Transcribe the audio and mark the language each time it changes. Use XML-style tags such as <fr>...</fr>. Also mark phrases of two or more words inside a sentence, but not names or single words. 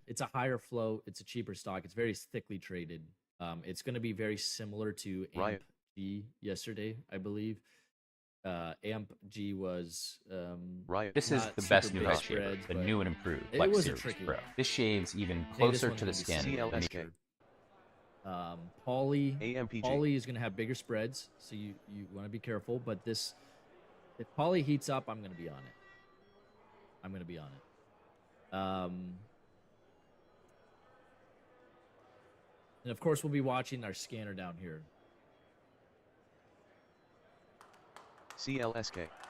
<en>It's a higher flow. It's a cheaper stock. It's very thickly traded. It's going to be very similar to AMPG yesterday, I believe. AMPG was Riot. This is the best new head shaver, the new and improved Flex Series Pro. This shaves even closer to the skin. CLSK. PALI, AMPG. PALI is going to have bigger spreads, so you want to be careful. But this, if PALI heats up, I'm going to be on it. I'm going to be on it. And of course, we'll be watching our scanner down here. CLSK.</en>